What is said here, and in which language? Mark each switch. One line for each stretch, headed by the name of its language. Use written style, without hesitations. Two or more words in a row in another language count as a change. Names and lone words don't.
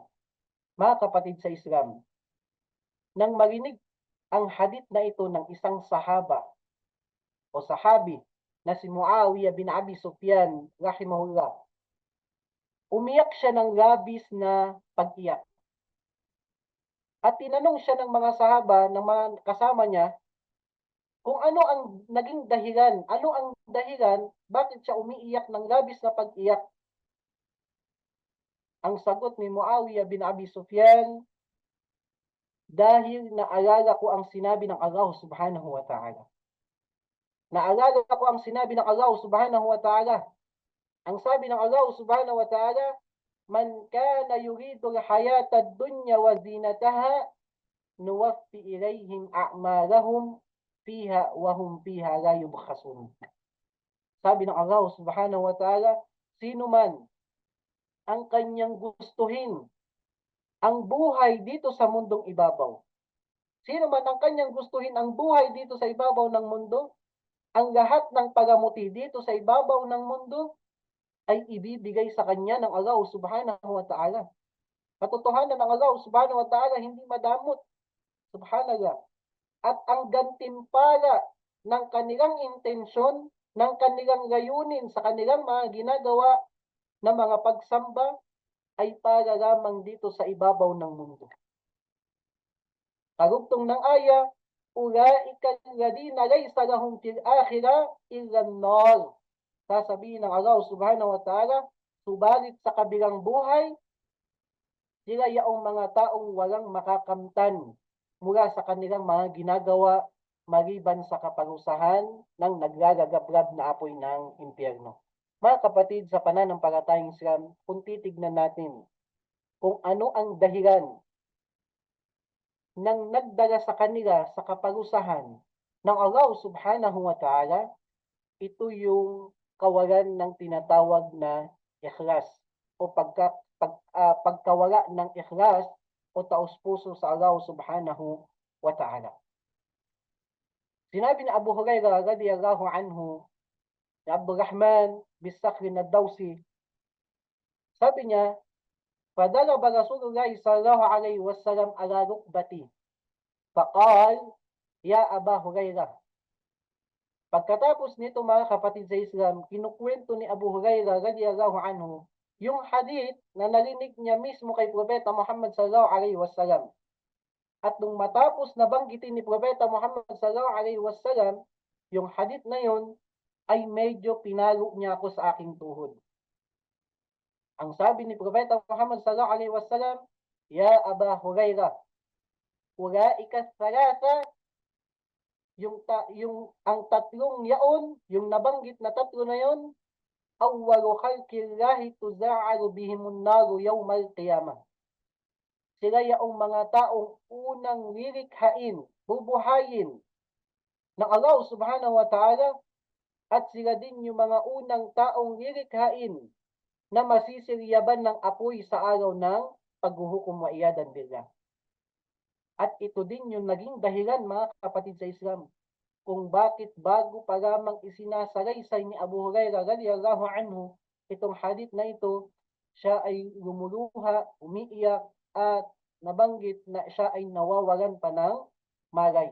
Filipino: Mga kapatid sa Islam, nang marinig ang hadith na ito ng isang sahaba o sahabi na si Muawiyah bin Abi Sufyan rahimahullah, umiyak siya ng labis na pag-iyak. At tinanong siya ng mga sahaba, ng mga kasama niya, kung ano ang naging dahilan, ano ang dahilan, bakit siya umiiyak ng labis na pag-iyak. Ang sagot ni Muawiyah bin Abi Sufyan, dahil naalala ko ang sinabi ng Allah
Arabic: سبحانه وتعالى.
Filipino: Naalala ko ang sinabi ng Allah
Arabic: سبحانه وتعالى.
Filipino: Ang sabi ng Allah
Arabic: سبحانه وتعالى, من كان يريد الحياة الدنيا وزينتها نوف إليهم أعمالهم فيها وهم فيها لا يبخسون.
Filipino: Sabi ng Allah
Arabic: سبحانه وتعالى,
Filipino: sino man ang kanyang gustuhin ang buhay dito sa mundong ibabaw. Sino man ang kanyang gustuhin ang buhay dito sa ibabaw ng mundo, ang lahat ng pagamuti dito sa ibabaw ng mundo ay ibibigay sa kanya ng Allah
Arabic: سبحانه وتعالى.
Filipino: Katotohanan ng Allah
Arabic: سبحانه وتعالى
Filipino: hindi madamot. Subhanallah. At ang gantimpala ng kanilang intensyon, ng kanilang layunin sa kanilang mga ginagawa na mga pagsamba ay para lamang dito sa ibabaw ng mundo. Karugtong ng aya,
Arabic: أولئك الذين ليس لهم في الآخرة إلا النار.
Filipino: Sasabihin ng Allah
Arabic: سبحانه وتعالى,
Filipino: subalit sa kabilang buhay, sila yaong mga taong walang makakamtan mula sa kanilang mga ginagawa maliban sa kaparusahan ng naglalagablab na apoy ng impyerno. Mga kapatid, sa pananampalatayang Islam, kung titignan natin kung ano ang dahilan ng nagdala sa kanila sa kaparusahan ng Allah
Arabic: سبحانه وتعالى,
Filipino: ito yung kawalan ng tinatawag na ikhlas o pagkawala ng ikhlas o taos-puso sa Allah
Arabic: سبحانه وتعالى.
Filipino: Sinabi ni Abu Hurairah
Arabic: رضي الله عنه,
Filipino: ni Abdurrahman bin Sakhr ad-Dawsi, sabi niya,
Arabic: فضرب رسول الله صلى الله عليه وسلم على ركبتي فقال يا أبا هريرة.
Filipino: Pagkatapos nito mga kapatid sa Islam, kinukwento ni Abu Hurairah
Arabic: رضي الله عنه
Filipino: yung hadith na narinig niya mismo kay Propeta Muhammad
Arabic: صلى الله عليه وسلم.
Filipino: At nung matapos na banggitin ni Propeta Muhammad
Arabic: صلى الله عليه وسلم
Filipino: yung hadith na yun, ay medyo pinalo niya ako sa aking tuhod. Ang sabi ni Propeta Muhammad
Arabic: صلى الله عليه وسلم, يا أبا هريرة أولئك ثلاثة,
Filipino: ang tatlong yaon, yung nabanggit na tatlo na yon,
Arabic: أول خلق الله تسعر بهم النار يوم القيامة.
Filipino: Sila yaong mga taong unang lilikhain, bubuhayin ng Allah
Arabic: سبحانه وتعالى,
Filipino: at sila din yung mga unang taong lilikhain na masisiryaban ng apoy sa araw ng paghuhukom
Arabic: والعياذ بالله.
Filipino: At ito din yung naging dahilan mga kapatid sa Islam kung bakit bago pa lamang isinasalaysay ni Abu Hurairah
Arabic: رضي الله عنه
Filipino: itong hadith na ito, siya ay lumuluha, umiiyak at nabanggit na siya ay nawawalan pa ng malay.